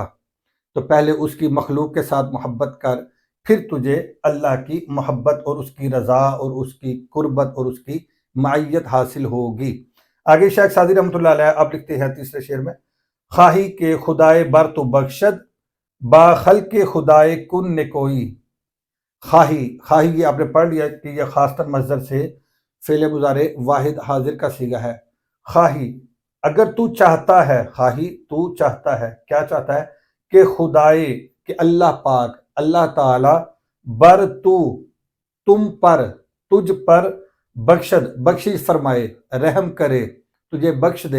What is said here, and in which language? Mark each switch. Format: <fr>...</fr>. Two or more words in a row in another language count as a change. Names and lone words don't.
<ur>تو پہلے اس کی مخلوق کے ساتھ محبت کر، پھر تجھے اللہ کی محبت اور اس کی رضا اور اس کی قربت اور اس کی معیت حاصل ہوگی۔ آگے شیخ سعدی رحمۃ اللہ علیہ آپ لکھتے ہیں تیسرے شعر میں،</ur> <fa>خواہی کے خدائے بر تو بخشد با خلق خدائے کن نے کوئی۔</fa> <ur>خواہی یہ آپ نے پڑھ لیا کہ یہ خاص مصدر سے فعل مضارع واحد حاضر کا صیغہ ہے۔ خواہی اگر تو چاہتا ہے، خواہی تو چاہتا ہے، کیا چاہتا ہے؟ کہ خدائے، کہ اللہ پاک، اللہ تعالی</ur> <fa>بر تو،</fa> <ur>تم پر، تجھ پر، بخشد بخشش فرمائے، رحم کرے، تجھے بخش دے۔</ur>